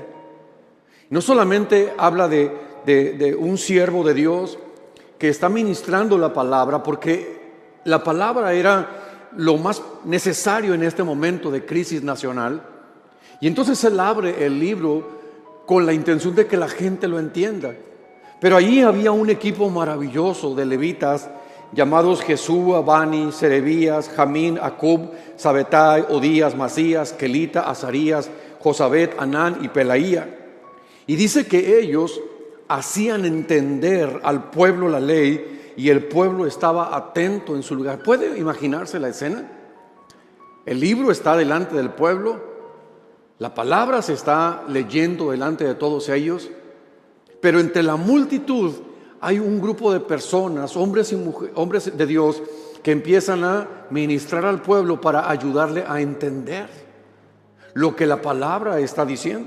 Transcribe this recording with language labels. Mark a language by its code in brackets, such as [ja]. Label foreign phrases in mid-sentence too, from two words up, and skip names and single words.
[es] No solamente habla de un siervo de Dios que está ministrando la palabra, porque la palabra era lo más necesario en este momento de crisis nacional. Y entonces él abre el libro con la intención de que la gente lo entienda. Pero allí había un equipo maravilloso de levitas llamados Jesúa, Bani, Serebías, Jamín, Acub, Sabetai, Odías, Masías, Kelita, Azarías, Josabet, Anán y Pelaía. Y dice que ellos hacían entender al pueblo la ley y el pueblo estaba atento en su lugar. ¿Puede imaginarse la escena? El libro está delante del pueblo, la palabra se está leyendo delante de todos ellos, pero entre la multitud hay un grupo de personas, hombres y mujeres, hombres de Dios, que empiezan a ministrar al pueblo para ayudarle a entender lo que la palabra está diciendo.